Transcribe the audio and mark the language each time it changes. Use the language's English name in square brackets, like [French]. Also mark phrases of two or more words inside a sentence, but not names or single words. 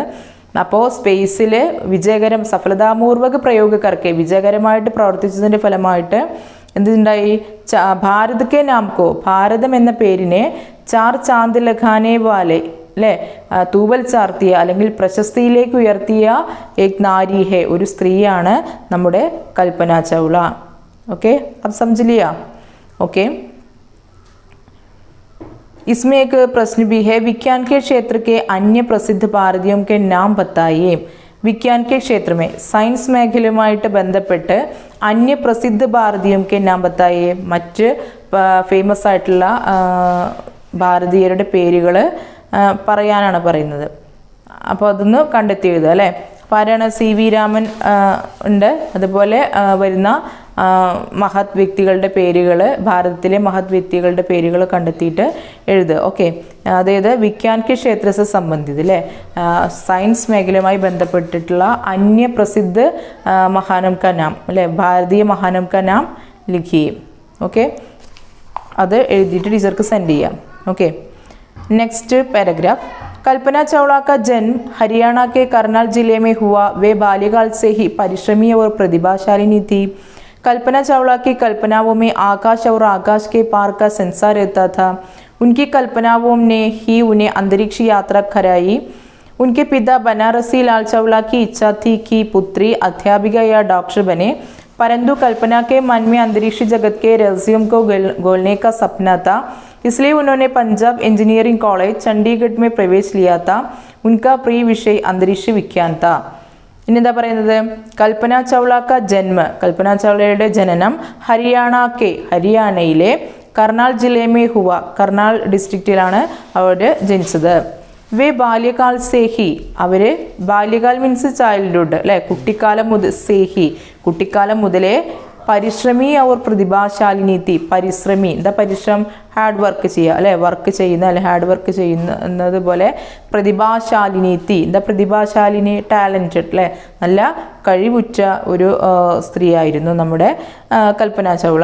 [Malayalam] അപ്പോൾ സ്പേസിൽ [Hindi] सफलतापूर्वक प्रयोग करके [Malayalam] വിജയകരമായിട്ട് പ്രവർത്തിച്ചതിൻ്റെ ഫലമായിട്ട് എന്തുണ്ടായി? [Hindi] भारत के नाम को [Malayalam] ഭാരതം എന്ന പേരിനെ [Hindi] 4 चांद लगाने वाले [Malayalam] അല്ലേ, തൂവൽ ചാർത്തിയ അല്ലെങ്കിൽ പ്രശസ്തിയിലേക്ക് ഉയർത്തിയ [Hindi] एक नारी है, [Malayalam] ഒരു സ്ത്രീയാണ് നമ്മുടെ കൽപ്പന ചൗള. ഓക്കെ, [Hindi] अब समझ लिया? ओके, इसमें एक प्रश्न भी है। विज्ञान के क्षेत्र के अन्य प्रसिद्ध भारतीयों के नाम बताइए. विज्ञान के क्षेत्र में [Malayalam] സയൻസ് മേഖലയുമായിട്ട് ബന്ധപ്പെട്ട് [Hindi] अन्य प्रसिद्ध भारतीयों के नाम बताइए, [Malayalam] മറ്റ് ഫേമസ് ആയിട്ടുള്ള ഭാരതീയരുടെ പേരുകൾ പറയാനാണ് പറയുന്നത്. അപ്പോൾ അതൊന്ന് കണ്ടെത്തി എഴുതുക അല്ലേ. അപ്പോൾ ആരാണ്? CV രാമൻ ഉണ്ട്. അതുപോലെ വരുന്ന മഹത് വ്യക്തികളുടെ പേരുകൾ, ഭാരതത്തിലെ മഹത് വ്യക്തികളുടെ പേരുകൾ കണ്ടെത്തിയിട്ട് എഴുതുക. ഓക്കെ, അതായത് [Hindi] विज्ञान के [Malayalam] ക്ഷേത്രത്തെ സംബന്ധിച്ച് അല്ലേ, സയൻസ് മേഖലയുമായി ബന്ധപ്പെട്ടിട്ടുള്ള [Hindi] अन्य प्रसिद्ध महानों का नाम [Malayalam] അല്ലേ, [Hindi] भारतीय महानों का नाम लिखिए. [Malayalam] ഓക്കെ, അത് എഴുതിയിട്ട് ടീച്ചർക്ക് സെൻഡ് ചെയ്യാം. ഓക്കെ, [English] next paragraph. [Hindi] कल्पना चावला का जन्म हरियाणा के करनाल जिले में हुआ। वे बाल्यकाल से ही परिश्रमी और प्रतिभाशालिनी थी। कल्पना चावला की कल्पनाओं में आकाश और आकाश के पार का संसार रहता था। उनकी कल्पनाओं ने ही उन्हें अंतरिक्ष यात्रा कराई। उनके पिता बनारसी लाल चावला की इच्छा थी कि पुत्री अध्यापिका या डॉक्टर बने, परंतु कल्पना के मन में अंतरिक्ष जगत के रहस्यों को गोलने का सपना था। इसलिए उन्होंने पंजाब इंजीनियरिंग कॉलेज चंडीगढ़ में प्रवेश लिया था। उनका प्रिय विषय अंतरिक्ष विज्ञान था। [Malayalam] ഇനി എന്താ പറയുന്നത്, [Hindi] कल्पना चावला का जन्म, [Malayalam] കൽപ്പന ചൗളയുടെ ജനനം ഹരിയാനയിലെ കർണാൽ [Hindi] जिले में हुआ, [Malayalam] കർണാൽ ഡിസ്ട്രിക്റ്റിലാണ് അവർ ജനിച്ചത്. [Hindi] वे बाल्यकाल से ही, [Malayalam] അവർ ബാല്യകാൽ [English] means childhood [Malayalam] അല്ലേ, കുട്ടിക്കാലം മുതൽ സേഹി, കുട്ടിക്കാലം മുതലേ പരിശ്രമി അവർ [Hindi] प्रतिभाशालिनी थी, [Malayalam] പരിശ്രമി എന്താ പരിശ്രമം, [English] hard work [Malayalam] ചെയ്യുക അല്ലെ, വർക്ക് ചെയ്യുന്ന അല്ലെ [English] hard work [Malayalam] ചെയ്യുന്നത് പോലെ [Hindi] प्रतिभाशालिनी थी [Malayalam] എന്താ പ്രതിഭാശാലിനി, ടാലൻറ്റഡ് അല്ലെ, നല്ല കഴിവുറ്റ ഒരു സ്ത്രീയായിരുന്നു നമ്മുടെ കൽപ്പന ചൗള.